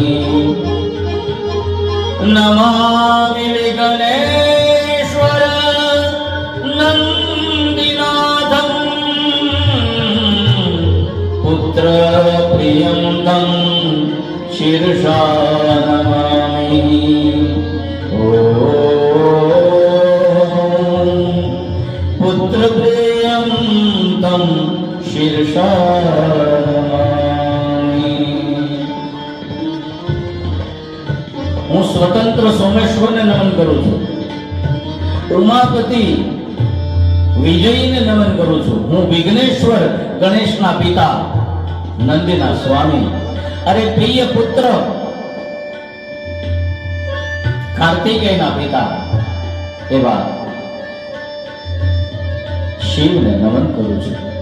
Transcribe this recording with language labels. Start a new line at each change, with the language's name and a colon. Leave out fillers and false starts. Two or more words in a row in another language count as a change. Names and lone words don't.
Sanskrit: नमामि विघ्नेश्वर नंदिनाथं पुत्र प्रियं तं शीर्षा नमामि. पुत्र प्रियं तं शीर्षा नमामि.
Gujarati: હું સ્વતંત્ર સોમેશ્વરને નમન કરું છું, ઉમાપતિ વિજયીને નમન કરું છું. હું વિઘ્નેશ્વર ગણેશના પિતા નંદીના સ્વામી, અરે પ્રિય પુત્ર કાર્તિકેયના પિતા એવા શિવને નમન કરું છું.